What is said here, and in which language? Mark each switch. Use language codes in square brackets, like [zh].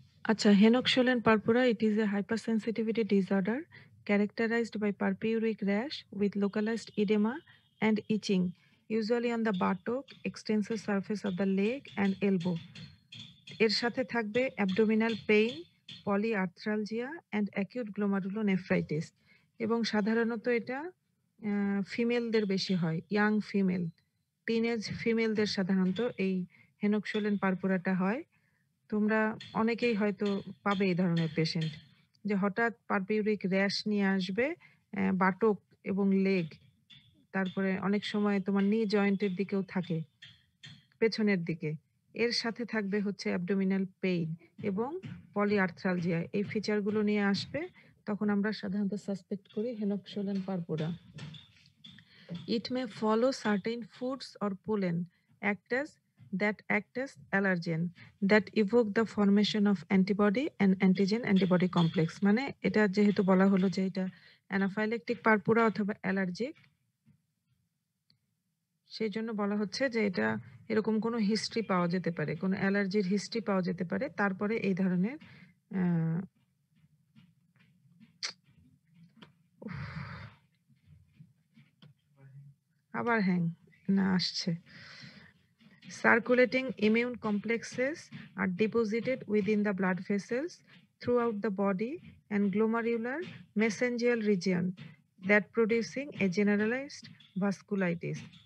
[en] Acha, Henoch-Schönlein purpura, it is a hypersensitivity disorder characterized by purpuric rash with localized edema and itching, usually on the buttock, extensor surface of the leg and elbow. [bn] এর সাথে থাকবে abdominal pain, polyarthralgia and acute গ্লোমারুলোনেফ্রাইটিস এবং সাধারণত এটা ফিমেলদের বেশি হয়, young female, teenage ফিমেলদের সাধারণত এই হেনক্সোলেন পারপুরাটা হয়। তোমরা অনেকেই হয়তো পাবে এই ধরনের পেশেন্ট যে হঠাৎ পারপিউরিক র্যাশ নিয়ে আসবে বাটক এবং লেগ, তারপরে অনেক সময় তোমার নি জয়েন্টের দিকেও থাকে পেছনের দিকে। এর সাথে থাকবে হচ্ছে অ্যাবডোমিনাল পেইন এবং পলিআর্থ্রালজিয়া। এই ফিচারগুলো নিয়ে আসবে, তখন আমরা সাধারণত সাসপেক্ট করি হেনক্সোলেন purpura. [en] It may follow certain foods or pollen act as allergen that evoke the formation of antibody and antigen antibody complex. [bn] মানে এটা যেহেতু বলা হলো যে এটা অ্যানাফাইলেকটিক পারপুরা অথবা অ্যালার্জিক, সেই জন্য বলা হচ্ছে যে এটা এরকম কোনো হিস্ট্রি পাওয়া যেতে পারে, কোনো অ্যালার্জির হিস্ট্রি পাওয়া যেতে পারে, তারপরে এই ধরনের আবার হ্যাং না আসছে। [en] Circulating immune complexes are deposited within the blood vessels throughout the body and glomerular mesangial region that producing a generalized vasculitis.